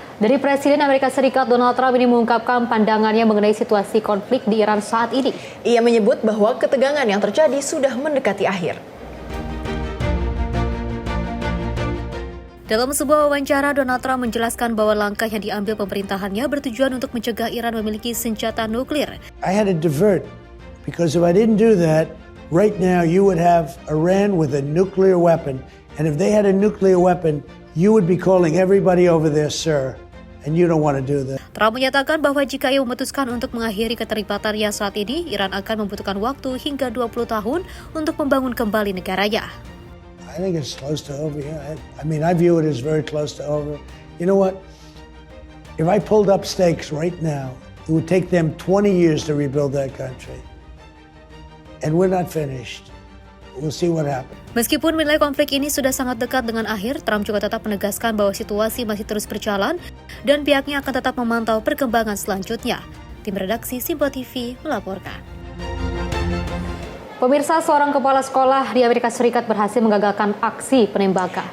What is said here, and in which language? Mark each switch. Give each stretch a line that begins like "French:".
Indonesian: Dari Presiden Amerika Serikat Donald Trump ini mengungkapkan pandangannya mengenai situasi konflik di Iran saat ini. Ia menyebut bahwa ketegangan yang terjadi sudah mendekati akhir. Dalam sebuah wawancara, Donald Trump menjelaskan bahwa langkah yang diambil pemerintahannya bertujuan untuk mencegah Iran memiliki senjata nuklir.
English: I had to divert because if I didn't do that, right now you would have Iran with a nuclear weapon. And if they had a nuclear weapon, you would be calling everybody over there, sir. And you don't want to do that.
Indonesian: Trump menyatakan bahwa jika ia memutuskan untuk mengakhiri keterlibatannya saat ini, Iran akan membutuhkan waktu hingga 20 tahun untuk membangun kembali negaranya.
English: I think it's close to over. Yeah. I mean, I view it as very close to over. You know what? If I pulled up stakes right now, it would take them 20 years to rebuild that country. And we're not finished. We'll see what happens.
Indonesian: Meskipun menilai konflik ini sudah sangat dekat dengan akhir, Trump juga tetap menegaskan bahwa situasi masih terus berjalan dan pihaknya akan tetap memantau perkembangan selanjutnya. Tim redaksi Simpo TV melaporkan. Pemirsa, seorang kepala sekolah di Amerika Serikat berhasil menggagalkan aksi penembakan